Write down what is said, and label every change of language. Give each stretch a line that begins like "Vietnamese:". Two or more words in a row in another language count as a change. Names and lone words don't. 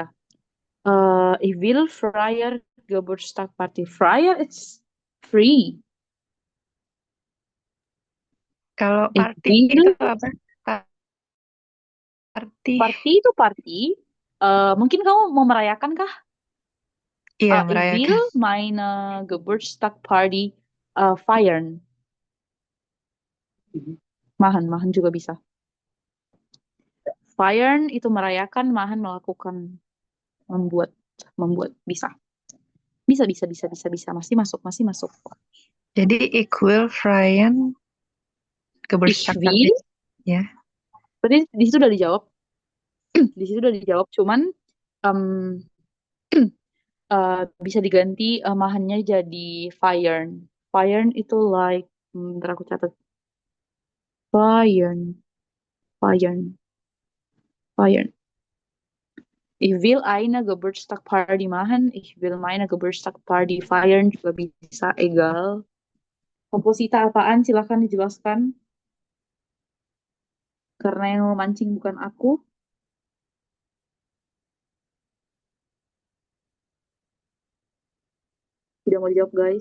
German: Ich will Freier Geburtstagparty.
English: Freier is free.
Indonesian: Kalau
German: Ich party will
Indonesian: itu apa? Party itu party. Mungkin kamu mau merayakan kah? Iya,
German: Ich
Indonesian: merayakan.
German: will meine Geburtstagparty feiern.
Indonesian: Machen juga bisa. Feiern itu merayakan, machen melakukan, membuat bisa. Bisa. Masih masuk. Jadi
German: ich will feiern Ich Geburtstagparty. will.
Indonesian: Ya. Berarti di situ udah dijawab. Di situ udah dijawab, cuman bisa diganti mahannya jadi feiern. Feiern itu like, ntar aku catat. Feiern.
German: Ich will eine Geburtstagparty machen. Ich will meine Geburtstagparty feiern
Indonesian: juga bisa,
German: egal.
Indonesian: Komposita apaan? Silahkan dijelaskan. Karena yang memancing bukan aku. Tidak mau dijawab, guys.